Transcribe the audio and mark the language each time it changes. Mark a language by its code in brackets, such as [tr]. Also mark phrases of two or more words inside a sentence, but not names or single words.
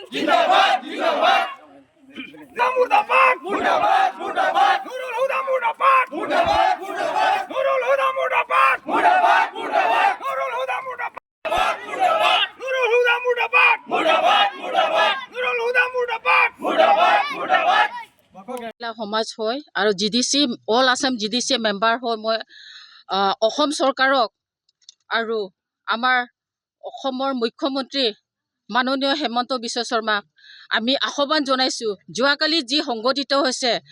[as] জিন্দাবাদ জিন্দাবাদ মুর্দাবাদ মুর্দাবাদ মুর্দাবাদ নুরুল হুদা মুর্দাবাদ মুর্দাবাদ মুর্দাবাদ নুরুল হুদা মুর্দাবাদ মুর্দাবাদ মুর্দাবাদ নুরুল হুদা মুর্দাবাদ মুর্দাবাদ নুরুল হুদা মুর্দাবাদ মুর্দাবাদ মুর্দাবাদ নুরুল হুদা মুর্দাবাদ মুর্দাবাদ মুর্দাবাদ সমাজ হয় আৰু জিডিচি অল আছাম জিডিচি মেম্বাৰ হয় মই অসম চৰকাৰক আৰু আমাৰ অসমৰ মুখ্যমন্ত্ৰী মাননীয় হেমন্ত বিশ্ব শৰ্মাক আমি আহ্বান জনাইছোঁ যোৱাকালি যি সংগঠিত হৈছে